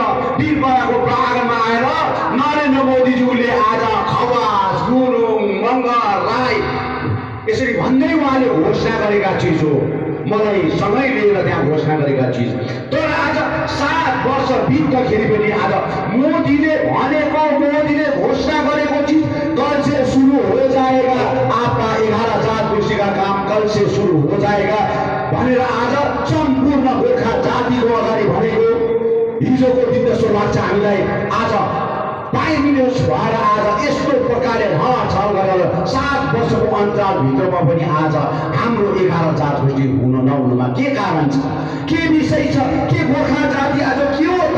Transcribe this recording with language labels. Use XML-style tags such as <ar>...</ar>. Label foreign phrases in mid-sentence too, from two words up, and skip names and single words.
<ne>वीरपराको प्राङ्गणमा आएर नरेन्द्र मोदीज्यूले आज खवास, गुरुङ, मगर, राई यसरी भन्दै उहाँले घोषणा गरेका चिज हो। मलाई सँगै लिएर त्यहाँ घोषणा गरेका चिज। तर आज 7 वर्ष बित्दाखेरि पनि आज मोदीले भनेको, मोदीले घोषणा गरेको चिज</ne> <hi>कल से शुरू हो जाएगा। आपका 11 गोष्ठी का काम कल से शुरू हो बचाएगा</hi> <ne>भनेर आज सम्पूर्ण गोर्खा जातिको अगाडि भनेको हिजोको दिन जस्तो लाग्छ हामीलाई। आज</ne> <en>prime minister</en> <ne>भएर आज यस्तो प्रकारले ढलछल गरेर 7 वर्षको अन्तरालभित्रमा पनि आज हाम्रो 11 जात गोष्ठी हुन नहुनुमा के कारण छ, के विषय छ, के गोर्खा जाति आज के हो त?</ne>